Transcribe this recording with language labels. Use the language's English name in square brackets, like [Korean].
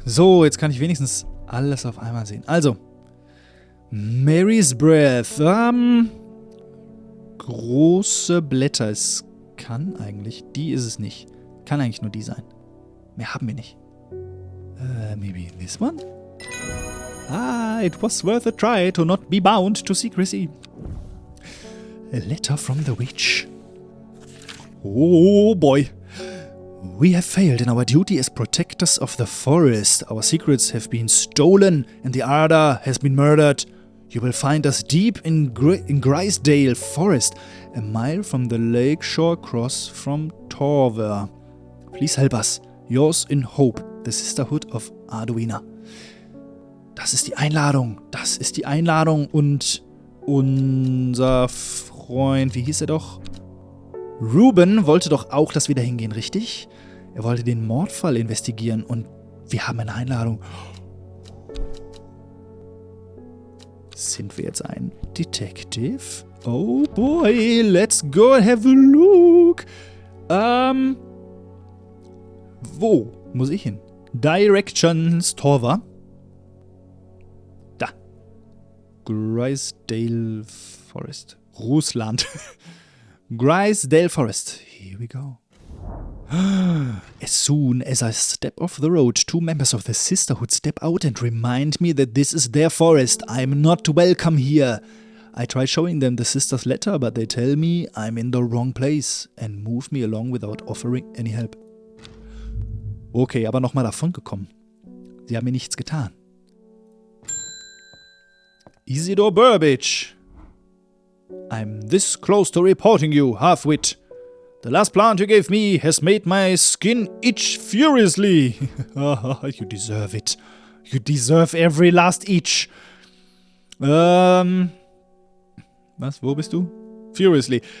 [German] So, jetzt kann ich wenigstens alles auf einmal sehen. Also, Mary's Breath. Große Blätter. Es kann eigentlich, die ist es nicht. Kann eigentlich nur die sein. Mehr haben wir nicht. [English] Maybe this one? It was worth a try to not be bound to secrecy. A letter from the witch. Oh boy. We have failed in our duty as protectors of the forest. Our secrets have been stolen and the Arda has been murdered. You will find us deep in Grisdale Forest, a mile from the lakeshore across from Torver. Please help us. Yours in hope, the Sisterhood of Arduina. [German] Das ist die Einladung. Das ist die Einladung. Und unser Freund, wie hieß er doch? Ruben wollte doch auch, dass wir da hingehen, richtig? Er wollte den Mordfall investigieren und wir haben eine Einladung. Sind wir jetzt ein Detective? [English] Oh boy, let's go and have a look. [German] Wo muss ich hin? Directions, Torva. Da. Grisdale Forest. Russland. [English] Grisdale Forest. Here we go. As soon as I step off the road, 2 members of the Sisterhood step out and remind me that this is their forest. I'm not welcome here. I try showing them the sister's letter, but they tell me I'm in the wrong place and move me along without offering any help. [German] Okay, aber nochmal davon gekommen. Sie haben mir nichts getan. Isidore Burbage. [English] I'm this close to reporting you, half-wit. The last plant you gave me has made my skin itch furiously. You deserve it. You deserve every last itch. [German] Was? Wo bist du? [English] Furiously.